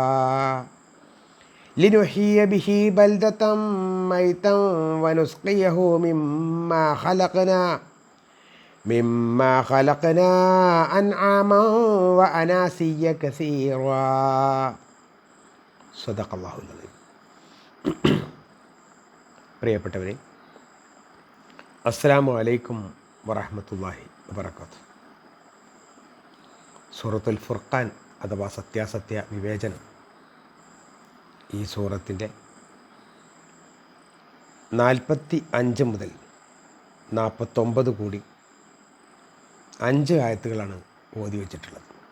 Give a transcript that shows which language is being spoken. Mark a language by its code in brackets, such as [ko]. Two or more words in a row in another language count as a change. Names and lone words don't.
[ar] لنحيي به بلدة ميتا ونسقيه مما خلقنا أنعاما وأناسيا كثيرا صدق الله العظيم. പ്രിയപ്പെട്ടവരെ, السلام عليكم ورحمة الله وبركاته. [ml] സൂറത്തുൽ ഫുർഖാൻ അഥവാ സത്യാസത്യ വിവേചനം, ഈ സൂറത്തിൻ്റെ 45 മുതൽ 49 കൂടി 5 ആയത്തുകളാണ് ഓതി വച്ചിട്ടുള്ളത്.